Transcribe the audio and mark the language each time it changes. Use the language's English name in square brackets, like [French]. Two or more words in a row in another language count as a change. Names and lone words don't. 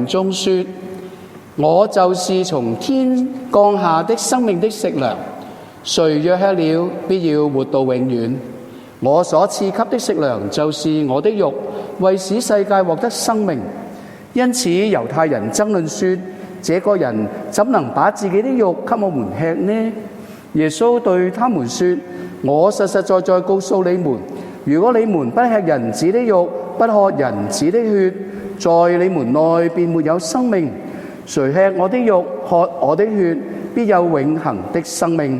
[Chinese] 眾說：我就是從天降下的生命的食糧，誰若吃了，必要活到永遠。我所賜給的食糧，就是我的肉，為使世界獲得生命。因此，猶太人爭論說：這個人怎能把自己的肉給我們吃呢？耶穌對他們說：我實實在在告訴你們，如果你們不吃人子的肉，不喝人子的血，在你們內便沒有生命。誰吃我的肉，喝我的血，必有永恆的生命。